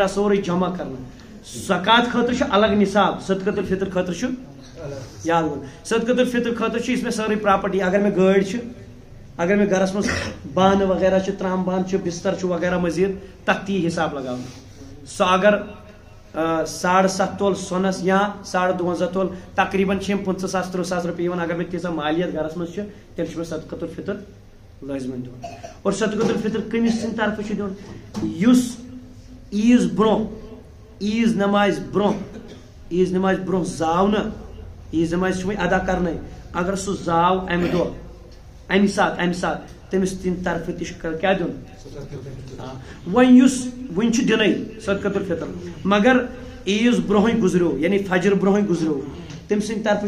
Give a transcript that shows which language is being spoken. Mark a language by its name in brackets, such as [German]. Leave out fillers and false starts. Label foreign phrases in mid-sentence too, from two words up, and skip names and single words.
[Kashmiri] سورُے جمع کرنہٕ زکات خٲطرٕ چھُ الگ نصاب صدقۃ الفطر خٲطرٕ چھُ یاد گوٚو صدقۃ الفطر خٲطرٕ چھُ یُس مےٚ سٲرٕے پراپرٹی اگر مےٚ گٲڑۍ چھِ اگر مےٚ گرس منٛز بانہٕ وغیرہ چھِ ترام بانہٕ چھِ بستر چھُ وغیرہ مزیٖد تتھ تہِ یی حساب لگاونہٕ سُہ اگر 7.5 تولہٕ سۄنس یا 52.5 تولہٕ تقریٖباً چھِ یِم 25,000 30,000 رۄپیہِ یِوان اگر مےٚ تیٖژاہ مالیت گرس منٛز چھِ تیٚلہِ چھُ مےٚ صدقۃ الفطر لٲزمن دیُن اور صدقۃ الفطر کٔمِس سٕنٛدِ طرفہٕ چھُ دیُن یُس عیٖز برونٛہہ عیٖز نمازِ برونٛہہ زاو نہٕ عیٖز نمازِ چھِ وۄنۍ ادا کرنے اگر سُہ زاو امہِ دۄہ امہِ ساتہٕ تٔمِس تِہنٛدِ طرفہٕ تہِ چھُ کیٛاہ دیُن وۄنۍ یُس وُنہِ چھُ دِنٕے صدقۃ الفطر مگر عیٖز برونٛہٕے گُزریو یعنی فجر برونٛہٕے گُزریو تٔمۍ سٕنٛدِ طرفہٕ